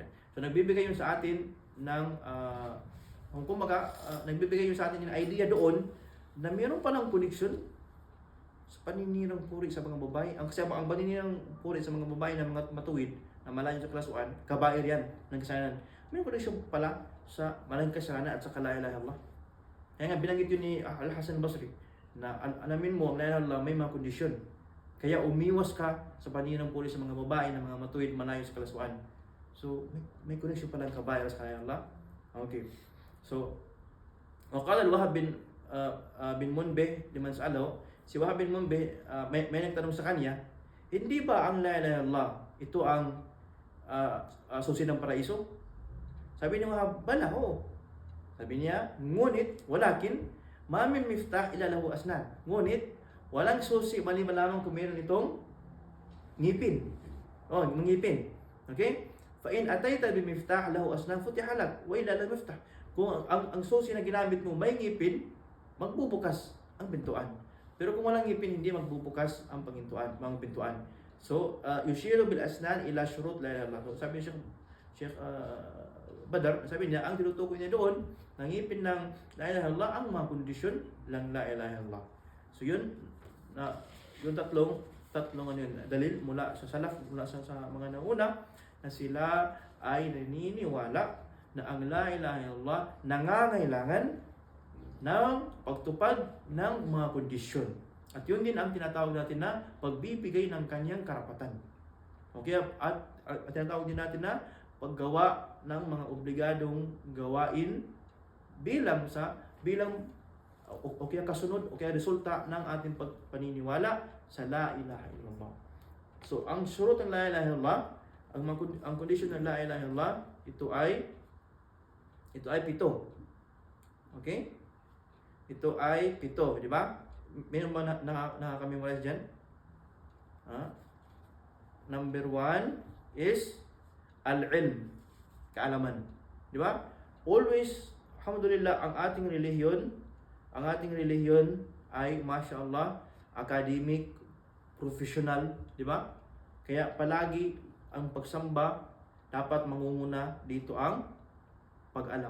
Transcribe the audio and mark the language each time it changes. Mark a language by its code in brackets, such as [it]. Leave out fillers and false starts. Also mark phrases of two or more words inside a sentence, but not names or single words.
[tl] So nagbibigay yun sa atin ng kung kumbaga, nagbibigay yun sa atin ng idea doon na mayroon palang connection sa paninirang puri sa mga babae. Kasi ang paninirang puri sa mga babae na mga matuwid na malayo sa klasuan, kabair yan ng kasalanan. May connection pala sa malaking kasalanan at sa [ar] لا إله إلا الله. [tl] Kaya nga binanggit yun ni Al-Hasan Basri na alamin mo ang [ar] لا إله إلا الله [tl] may mga kondisyon. Kaya umiwas ka sa paninirang puri sa mga babae na mga matuwid malayo sa klasuan. So may connection pala ang kabair sa [ar] لا إله إلا الله. [tl] Okay. So [ar] وقال الوهاب بن منبه لمن سأله, [tl] si Wahab bin Munbih may nagtanong sa kanya, hindi ba ang [ar] لا إله إلا الله [tl] ito ang susi ng paraiso? Sabi ni Wahab, bala, oo. Sabi niya, ngunit, [ar] ولكن، ما من مفتاح إلا له أسنان. [tl] Ngunit, walang susi maliban lamang kung meron itong ngipin. Oh, ngipin. Okay? [ar] فإن أتيت بمفتاح له أسنان فتح لك وإلا لم مفتاح. [tl] Kung ang susi na ginamit mo may ngipin, magbubukas ang pintuan. Pero kung walang ngipin, hindi magbubukas ang mga pintuan. So, [ar] يشير بالأسنان إلى شروط لا إله إلا الله. [tl] Sabi ni Sheikh Badar, sabi niya, ang tinutukoy niya doon, ng ngipin ng [ar] لا إله إلا الله, [tl] ang mga kondisyon lang [ar] لا إله إلا الله. [tl] So yun, yung tatlong ano yun, dalil mula sa salaf, mula sa mga nauna, na sila ay naniniwala na ang [ar] لا إله إلا الله [tl] nangangailangan ng pagtupad ng mga kondisyon. At yun din ang tinatawag natin na pagbibigay ng kanyang karapatan. Okay? At tinatawag din natin na paggawa ng mga obligadong gawain bilang okay kasunod o kaya resulta ng ating pagpaniniwala sa [ar] لا إله إلا الله. [tl] So ang surut ng [ar] لا إله إلا الله, [tl] ang condition ng [ar] لا إله إلا الله, [tl] ito ay 7. Okay? Ito ay 7, di ba? Meron ba nakaka-memorize dyan? Number 1 is al-ilm, kaalaman. Di ba? Always, alhamdulillah, ang ating relihiyon ay, mashallah, academic, professional, di ba? Kaya palagi ang pagsamba dapat mangunguna dito ang pag-alam.